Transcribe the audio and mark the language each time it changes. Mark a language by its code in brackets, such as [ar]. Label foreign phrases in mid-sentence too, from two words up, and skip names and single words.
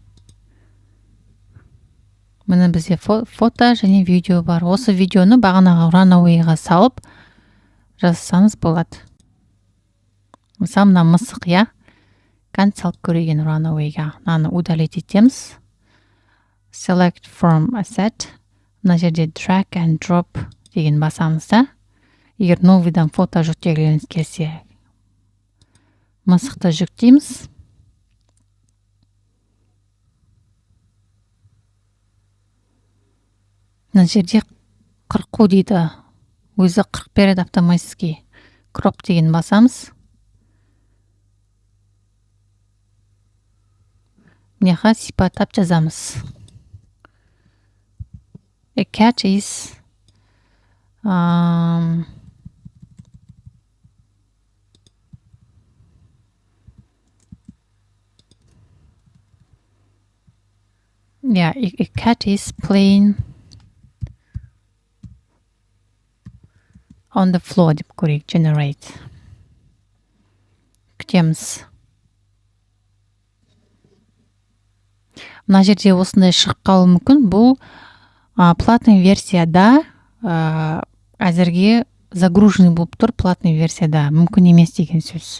[kk] Міне бізде фото және видео бар. Осы видеоны бағанағы Runaway-ға салып жазсаңыз болады. Мысалы, мына мысық, иә. Салып көреген Runaway-ға. Мынаны удалить етеміз. [en] Select from asset. [kk] Мына жерде [en] drag and drop [kk] деген басамыз да. Егер новыйдан фото жүктегілеріңіз келсе, мысықты жүктейміз. Мына жерде 40 дейді. Өзі 40 береді автоматически. Crop деген басамыз. Мынақа сипаттап жазамыз. [en] A cat is a cat is playing on the floor [kk] деп көрейік, [en] generate. [kk] Күтеміз. Мына жерде осындай шығып қалуы мүмкін. Бұл платный версияда әзірге загруженный болып тұр, платный версияда мүмкін емес деген сөз.